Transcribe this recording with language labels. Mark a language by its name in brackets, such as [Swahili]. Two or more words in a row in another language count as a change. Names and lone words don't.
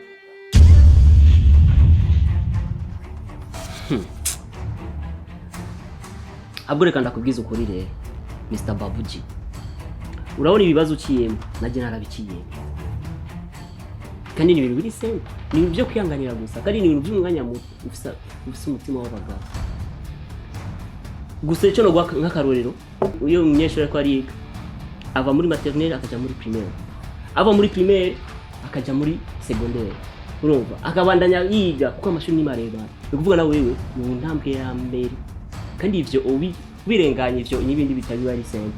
[Rundi] Abure kanda kubwiza ukuri rero Mr. Babuji. Urabona ibibazo ukiyemo naje narabikiyemo. Kandi ni ibintu biri simple. Ni ibintu byo kwihanganira gusa. Kandi ni ibintu by'umwanya muto ufisa umutima w'abagabo. Gusa icyo no nk'akarorero uyo umunyeshuri ko ari ava muri maternelle akaja muri primaire. Ava muri primaire akaja muri secondaire. Urumva akabandanya yiga kuko amashuri ni mareba. Ukuvuga na wewe mu ntambwe ya mbere. Kandi ivyo birenganye ivyo n'ibindi bitari bari simple.